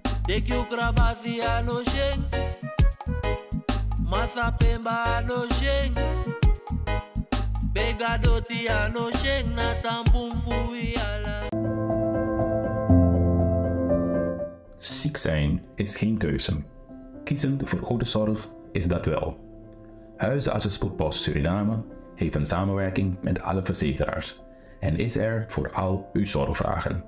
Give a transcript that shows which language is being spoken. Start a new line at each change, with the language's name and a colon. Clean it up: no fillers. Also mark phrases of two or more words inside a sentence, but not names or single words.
Sranan Tongo: Dekyo krabasi ano sheng, masa pemba ano sheng, begadoti ano sheng na tampum fui ala.
Dutch: Ziek zijn is geen keuze. Kiezen voor goede zorg is dat wel. Huisartsenspoedpost Suriname heeft een samenwerking met alle verzekeraars en is er voor al uw zorgvragen.